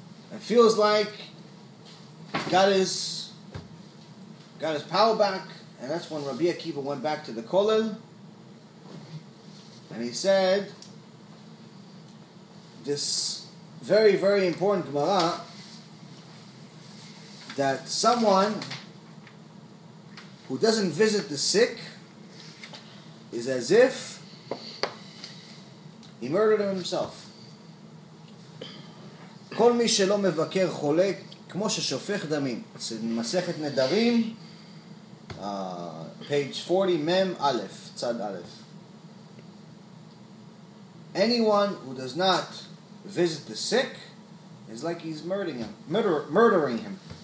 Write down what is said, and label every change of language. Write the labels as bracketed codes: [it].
[en] And feels like he got his power back, and that's when Rabbi Akiva went back to the kollel, and he said this very, very important Gemara, that someone who doesn't visit the sick is as if he murdered him himself. [he] כל מי שלא מבקר חולה כמו ששופך דמים. [en] It's in מסכת נדרים, page 40, mem aleph, tzad aleph. Anyone who does not visit the sick is like he's murdering him.